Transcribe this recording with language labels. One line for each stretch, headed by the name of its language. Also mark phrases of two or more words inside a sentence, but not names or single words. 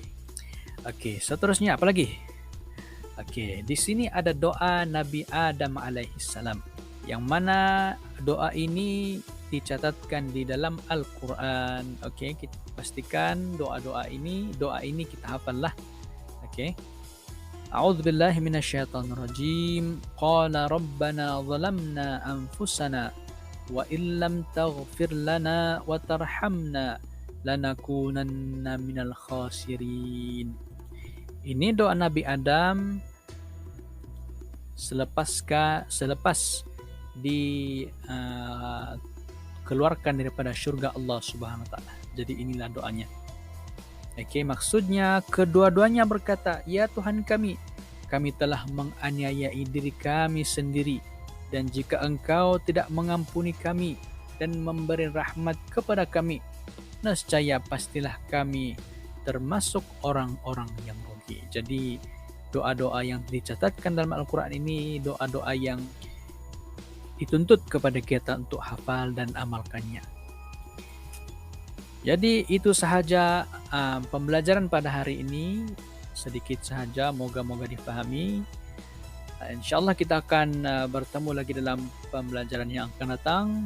Malay: Seterusnya apa lagi? Di sini ada doa Nabi Adam alaihissalam, yang mana doa ini dicatatkan di dalam Al-Quran. Kita pastikan doa ini kita hafallah.
Arabic: أعوذ بالله من الشيطان الرجيم. قال ربنا ظلمنا أنفسنا وإن لم تغفر لنا وترحمنا لنكونن من الخاسرين.
Malay: Ini doa Nabi Adam selepas keluarkan daripada syurga Allah
Arabic: سبحانه وتعالى.
Malay: Jadi inilah doanya. Oke, maksudnya kedua-duanya berkata, "Ya Tuhan kami telah menganiayai diri kami sendiri, dan jika Engkau tidak mengampuni kami dan memberi rahmat kepada kami, nescaya pastilah kami termasuk orang-orang yang rugi." Jadi doa-doa yang dicatatkan dalam Al-Quran ini doa-doa yang dituntut kepada kita untuk hafal dan amalkannya. Jadi itu sahaja pembelajaran pada hari ini, sedikit sahaja, moga-moga difahami. InsyaAllah kita akan bertemu lagi dalam pembelajaran yang akan datang.